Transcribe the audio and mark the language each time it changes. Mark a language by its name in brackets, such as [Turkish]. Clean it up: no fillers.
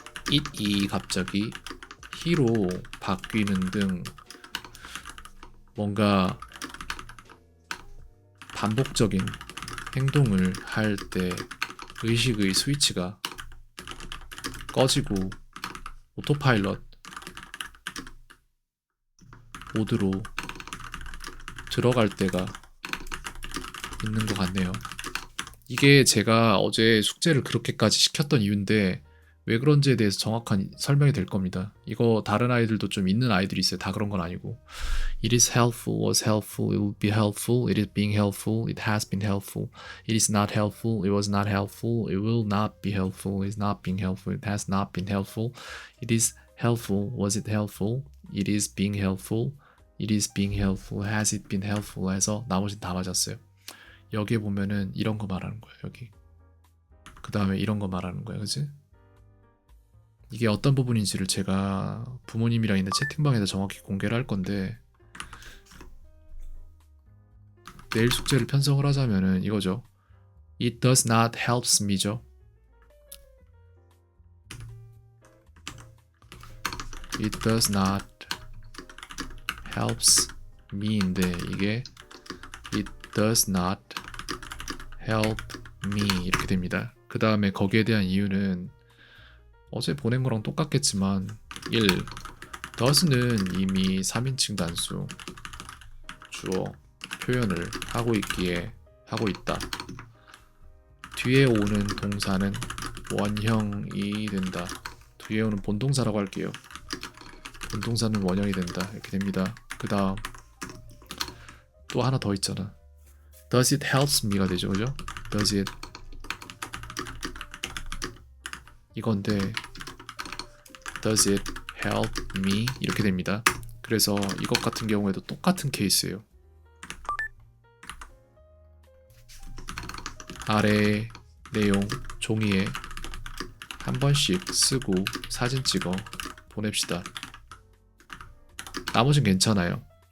[Korean] it이 갑자기 he로 바뀌는 등 뭔가 반복적인 행동을 할 때 의식의 스위치가 꺼지고 오토파일럿 모드로 들어갈 때가 있는 것 같네요. 이게 제가 어제 숙제를 그렇게까지 시켰던 이유인데 왜 그런지에 대해서 정확한 설명이 될 겁니다. 이거 다른 아이들도 좀 있는 아이들이 있어요. 다 그런 건 아니고. [English] It is helpful, was helpful, it will be helpful, it is being helpful, it has been helpful, it is not helpful, it was not helpful, it will not be helpful, it is not being helpful, it has not been helpful, it is helpful, was it helpful, it is being helpful, it is being helpful, has it been helpful [Korean] 해서 나머지는 다 맞았어요. 여기에 보면은 이런 거 말하는 거예요. 여기. 그 다음에 이런 거 말하는 거예요. 그치? 이게 어떤 부분인지를 제가 부모님이랑 있는 채팅방에서 정확히 공개를 할 건데 내일 숙제를 편성을 하자면은 이거죠. [English] It does not helps me죠. It does not helps me인데 이게 It does not help me [Korean] 이렇게 됩니다. 그 다음에 거기에 대한 이유는 어제 보낸 거랑 똑같겠지만 1. does는 이미 3인칭 단수 주어 표현을 하고 있기에 하고 있다. 뒤에 오는 동사는 원형이 된다. 뒤에 오는 본동사라고 할게요. 본동사는 원형이 된다. 이렇게 됩니다. 그 다음 또 하나 더 있잖아. [English] Does it helps me가 되죠. [Korean] 그죠? [English] Does it [Korean] 이건데 [English] Does it help me? [Korean] 이렇게 됩니다. 그래서 이것 같은 경우에도 똑같은 케이스예요. 아래 내용 종이에 한 번씩 쓰고 사진 찍어 보냅시다. 나머진 괜찮아요.